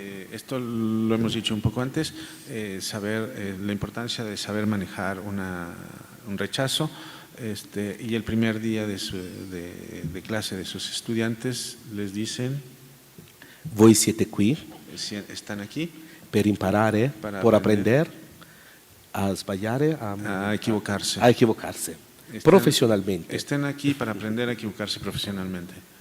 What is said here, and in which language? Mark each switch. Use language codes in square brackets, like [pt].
[es] Esto lo hemos dicho un poco antes, saber la importancia de saber manejar un rechazo, y el primer día de clase de sus estudiantes les dicen: [it] voi siete qui [es] están aquí [it] per imparare, per [es] aprender [it] a sbagliare, [es] a equivocarse. A equivocarse professionalmente. Están aquí para aprender a equivocarse profesionalmente.